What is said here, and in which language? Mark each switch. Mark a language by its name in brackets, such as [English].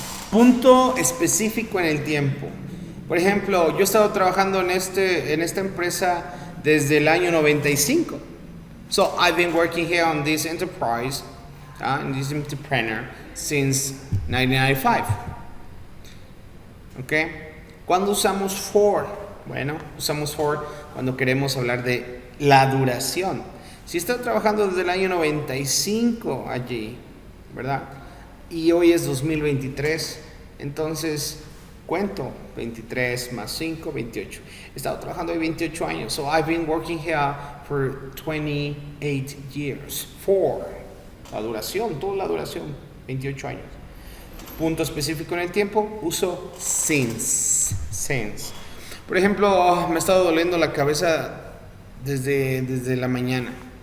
[Spanish] Punto específico en el tiempo. Por ejemplo, yo he estado trabajando en esta empresa desde el año 95. [English] So I've been working here on this enterprise, in this entrepreneur, since 1995. [Spanish] Okay? ¿Cuándo usamos for? Bueno, usamos for cuando queremos hablar de la duración. Si está trabajando desde el año 95 allí, ¿verdad? Y hoy es 2023, entonces cuento 23 más 5, 28. He estado trabajando hoy 28 años. [English] So I've been working here for 28 years. [Spanish] For la duración, toda la duración, 28 años. Punto específico en el tiempo, uso since. Since. Por ejemplo, me ha estado doliendo la cabeza desde la mañana.